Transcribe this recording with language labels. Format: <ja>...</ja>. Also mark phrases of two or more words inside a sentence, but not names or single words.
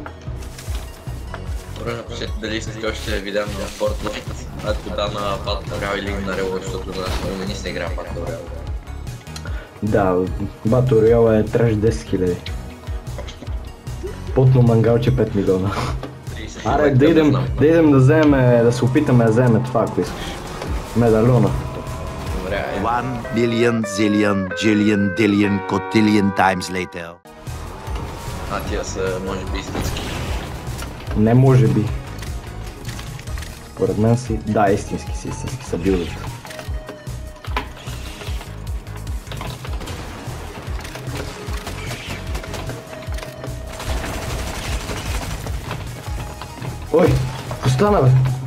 <bg>Хора, напишете дали искате още да ви дам на Fortnite, ако да на Battle Royale или на Real, защото на нас не се игра Battle Royale. Да, Battle Royale е треш 10 000. Потно мангалче 5 милиона. Аре, да идем да вземем, да се опитаме да вземем това, ако искаш. Медальона.</bg> <en>1 billion, zillion, jillion, dillion, cotillion times later.</en> <bg>Тия са, може би, истински. Не може би. Според мен си... Да, истински са билдът. Ой, какво стана бе?</bg>